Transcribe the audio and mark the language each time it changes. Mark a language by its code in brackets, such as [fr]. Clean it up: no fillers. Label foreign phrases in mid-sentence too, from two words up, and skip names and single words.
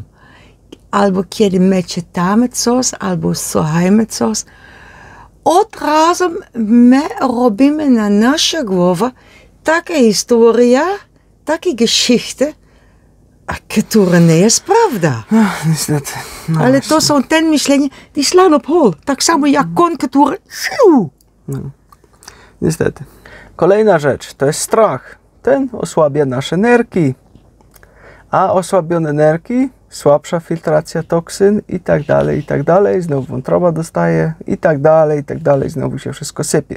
[pl] Albo kiedy my czytamy coś, albo słuchamy coś. Od razu my robimy na naszej głowie taka historia, takie geschichte, które nie jest prawda. Niestety. No ale właśnie. To są te myślenia, [nl] die slaan op hol. [pl] Tak samo jak kon, które... No. Niestety. Kolejna rzecz to jest strach. Ten osłabia nasze nerki. A osłabione nerki, słabsza filtracja toksyn i tak dalej, i tak dalej. Znowu wątroba dostaje i tak dalej, znowu się wszystko sypie.